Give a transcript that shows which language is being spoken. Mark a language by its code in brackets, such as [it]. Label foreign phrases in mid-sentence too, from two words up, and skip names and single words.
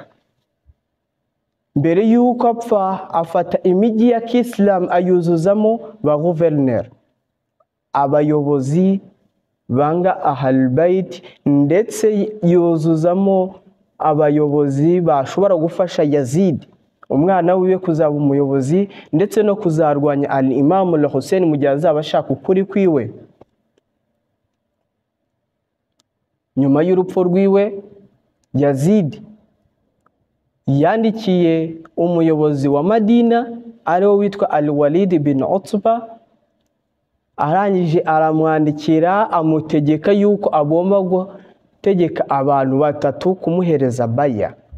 [rw] Mbere y'uko apfa, afata imijyi ya Kiislamu ayuzuzamo ba guverineri. abayobozi banga Ahlul Bayt, ndetse yuzuzamo abayobozi bashobora gufasha Yazid umwana wiwe kuzaba umuyobozi, ndetse no kuzarwanya al-Imam al-Hussein mu gihe azaba ashaka ukuri kwiwe. Nyuma y'urupfu rwiwe, Yazid yandikiye umuyobozi wa Madina ariwe witwa Al-Walid bin Utba, arangije aramwandikira amutegeka yuko agomba gutegeka abantu batatu kumuhereza baya.